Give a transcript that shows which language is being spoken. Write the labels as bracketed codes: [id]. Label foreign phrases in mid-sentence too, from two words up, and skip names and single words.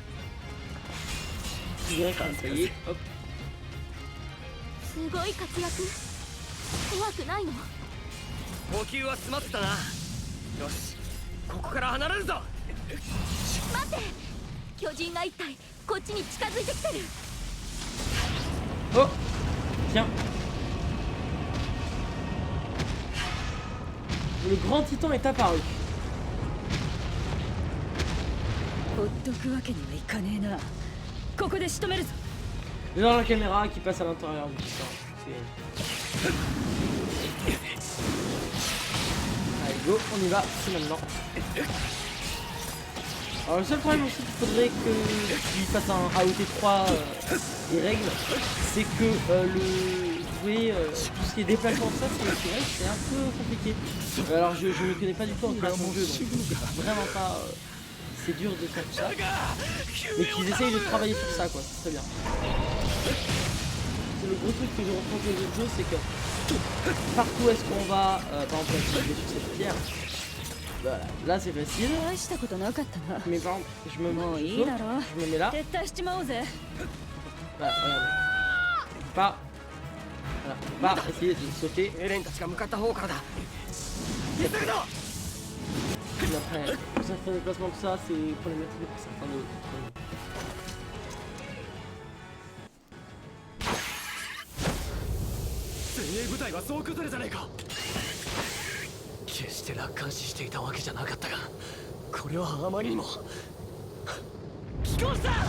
[fr] Bien, ça y est. Hop. [ja] すごい活躍。怖くないの？補給は済ませたな。よしここから離れるぞ。待って、巨人が一体こっちに近づいてきてる。 [fr] Oh. Tiens. Le grand titan est apparu. [ja] ほっとくわけにはいかねえな。ここで仕留めるぞ。 [fr] Et dans la caméra qui passe à l'intérieur du titan. Allez, go, on y va, c'est maintenant. Alors le seul problème aussi qu'il faudrait que tu fasses un AOT3 des règles, c'est que tout ce qui est déplacement de ça, c'est vrai que c'est un peu compliqué. Alors je ne connais pas du tout en création de jeu, donc vraiment pas... c'est dur de faire tout ça. Mais qu'ils essayent de travailler sur ça, quoi, c'est très bien. C'est le gros truc que je reproche aux autres jeux, c'est que partout est-ce qu'on va, par exemple là, je vais sur cette pierre. Voilà, là c'est facile. [ja] 大したことなかったな。 [fr] Mais par exemple, je me [ja] もういいだろ。 [fr] je me mets là. [ja] 撤退しちまおうぜ。 [fr] Voilà, regardez. Pas. Voilà, pas essayer de sauter. [ja] エレンたちが向かった方からだ。急ぐぞ。 [fr] Mais après, pour certains déplacements de ça, c'est problématique pour certains d'autres. [ja] 精鋭部隊は総崩れじゃねえか。決して楽観視していたわけじゃなかったが、これはあまりにも寄港した。